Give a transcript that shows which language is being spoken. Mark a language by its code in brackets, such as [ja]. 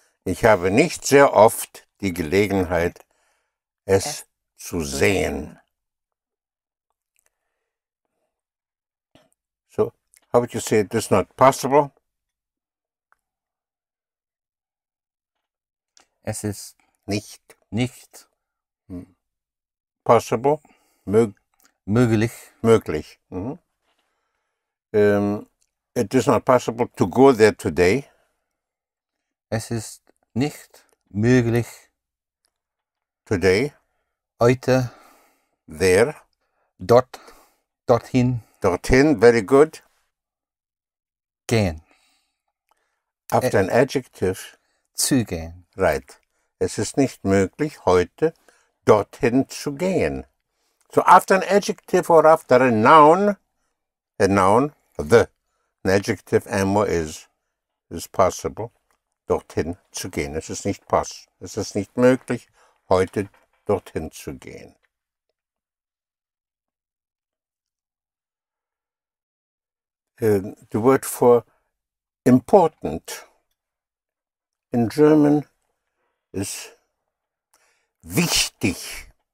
[de] Ich habe nicht sehr oft die Gelegenheit, es zu sehen. [en] So, how would you say it is not possible? [de] Es ist Nicht nicht [en] possible. [de] möglich. Möglich. [en] It is not possible to go there today. [de] Es ist nicht möglich, [en] Today. [de] heute [en] There. [de] dorthin [en] Dorthin. Very good. [de] gehen. [en] After an adjective. [de] Zu gehen. [en] Right. [de] Es ist nicht möglich, heute dorthin zu gehen. [en] So after an adjective or after a noun, an adjective amor is possible, [de] dorthin zu gehen. Es ist nicht es ist nicht möglich, heute dorthin zu gehen. [en] The word for important in German is wichtig.